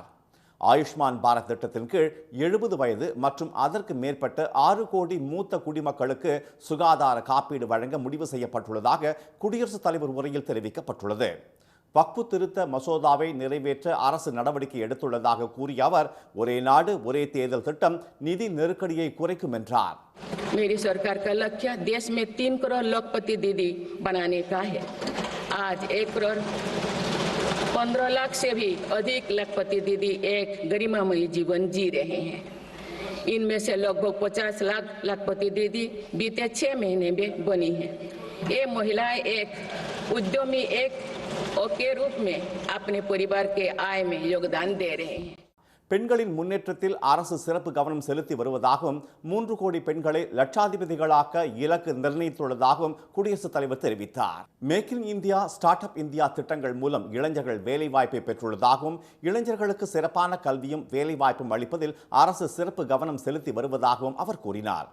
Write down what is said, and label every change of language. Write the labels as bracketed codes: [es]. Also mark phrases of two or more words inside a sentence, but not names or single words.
[ta] ஆயுஷ்மான் பாரத் திட்டத்தின் கீழ் 70 வயது மற்றும் அதற்கு மேற்பட்ட 6 கோடி மூத்த குடிமக்களுக்கு சுகாதார காப்பீடு வழங்க முடிவு செய்யப்பட்டுள்ளதாக குடியரசுத் தலைவர் உரையில் தெரிவிக்கப்பட்டுள்ளது. வக்ஃபு திருத்த மசோதாவை நிறைவேற்ற அரசு நடவடிக்கை எடுத்துள்ளதாக கூறிய அவர், ஒரே நாடு ஒரே தேர்தல் திட்டம் நிதி நெருக்கடியை குறைக்கும் என்றார். [hi] मेरी सरकार का लक्ष्य देश में 3 करोड़ लखपति दीदी बनाने का है. आज 1 करोड़ 15 लाख से भी अधिक लखपति दीदी एक गरिमामयी जीवन जी रहे हैं. इनमें से लगभग 50 लाख लखपति दीदी बीते 6 महीने में बनी है. ये महिलाएं एक उद्यमी के रूप में अपने परिवार के आय में योगदान दे रहे हैं. [ta] பெண்களின் முன்னேற்றத்தில் அரசு சிறப்பு கவனம் செலுத்தி வருவதாகவும் 3 கோடி பெண்களை லட்சாதிபதிகளாக்க இலக்கு நிர்ணயித்துள்ளதாகவும் குடியரசுத் தலைவர் தெரிவித்தார். மேக் இன் இந்தியா, ஸ்டார்ட் அப் இந்தியா திட்டங்கள் மூலம் இளைஞர்கள் வேலைவாய்ப்பை பெற்றுள்ளதாகவும் இளைஞர்களுக்கு சிறப்பான கல்வியும் வேலைவாய்ப்பும் அளிப்பதில் அரசு சிறப்பு கவனம் செலுத்தி வருவதாகவும் அவர் கூறினார்.